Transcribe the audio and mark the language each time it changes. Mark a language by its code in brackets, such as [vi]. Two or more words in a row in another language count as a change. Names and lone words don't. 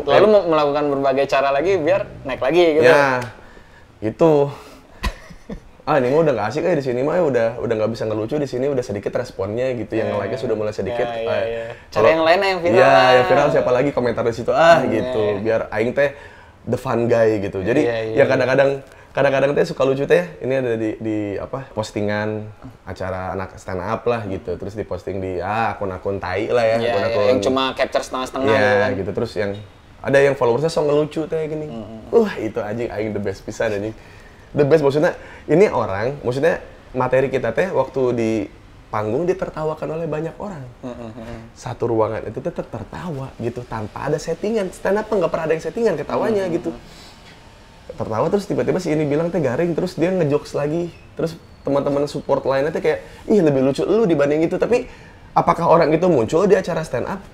[id] Lalu melakukan berbagai cara lagi biar naik lagi gitu. Ya, gitu. Ini mah udah nggak asik di sini mah udah nggak bisa ngelucu di sini, udah sedikit responnya gitu. Yang like-nya sudah mulai sedikit. Cara yang lain yang viral. Iya, yang viral siapa lagi komentar di situ gitu. Biar aing teh [en] the fun guy [id] gitu. Jadi ya kadang-kadang teh suka lucu teh, ini ada di apa, postingan acara anak [en] stand up [id] lah gitu, terus diposting di akun-akun tai lah ya, akun-akun yang cuma capture setengah-setengah gitu, terus yang ada yang followersnya so ngelucu teh gini, itu aing [en] the best [id] pisan anjing, [en] the best [id] maksudnya ini orang, maksudnya materi kita teh waktu di panggung ditertawakan oleh banyak orang, satu ruangan itu tetap tertawa gitu tanpa ada settingan, [en] stand up [id] nggak pernah ada yang settingan ketawanya gitu. Tertawa terus tiba-tiba si ini bilang teh garing, terus dia ngejokes lagi, terus teman-teman support lainnya teh kayak ih lebih lucu lu dibanding itu, tapi apakah orang itu muncul di acara [en] stand up?